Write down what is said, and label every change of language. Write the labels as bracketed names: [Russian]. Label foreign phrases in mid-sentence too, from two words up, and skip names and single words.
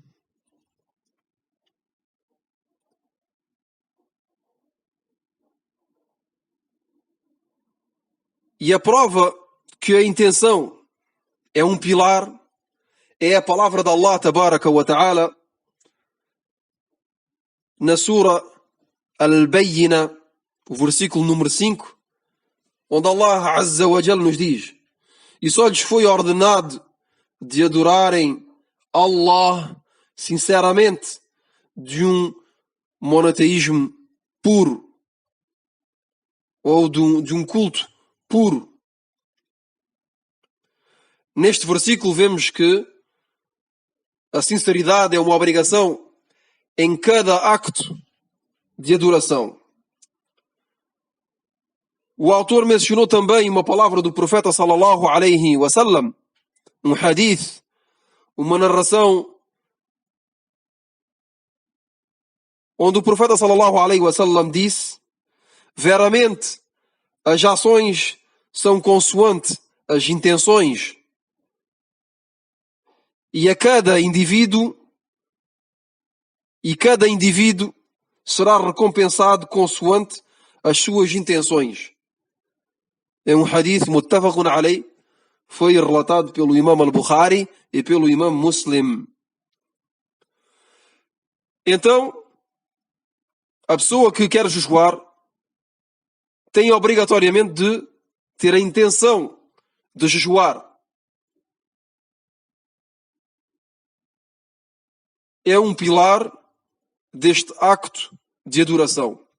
[Portuguese] E a prova que a intenção é um pilar é a palavra de Allah [Arabic] تبارك وتعالى [Portuguese] na sura Al-Bayyina, o versículo número 5, onde Allah [Arabic] عز وجل [Portuguese] nos diz: e só lhes foi ordenado de adorarem Allah sinceramente, de um monoteísmo puro, ou de um culto puro. Neste versículo vemos que a sinceridade é uma obrigação em cada acto de adoração. O autor mencionou também uma palavra do profeta [Arabic] صلى الله عليه وسلم, [Portuguese] um hadith, uma narração onde o profeta [Arabic] صلى الله عليه وسلم [Portuguese] disse: veramente as ações são consoante as intenções, e cada indivíduo será recompensado consoante as suas intenções. É um hadith [Arabic] متفق عليه, [Portuguese] foi relatado pelo Imam al-Bukhari e pelo Imam Muslim. Então, a pessoa que quer jejuar tem obrigatoriamente de ter a intenção de jejuar. É um pilar deste acto de adoração.